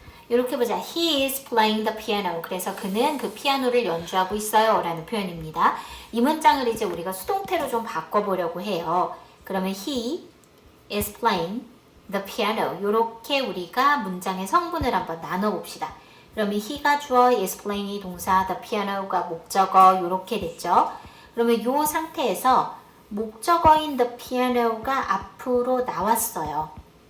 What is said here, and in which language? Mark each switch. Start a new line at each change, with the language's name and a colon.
Korean: 이렇게 보자.
English: He is playing the piano.
Korean: 그래서 그는 그 피아노를 연주하고 있어요 라는 표현입니다. 이 문장을 이제 우리가 수동태로 좀 바꿔보려고 해요. 그러면
English: he is playing the piano.
Korean: 이렇게 우리가 문장의 성분을 한번 나눠봅시다. 그러면 he가 주어,
English: is playing
Korean: 이 동사, the piano가 목적어 이렇게 됐죠. 그러면 이 상태에서 목적어인 the piano가 앞으로 나왔어요.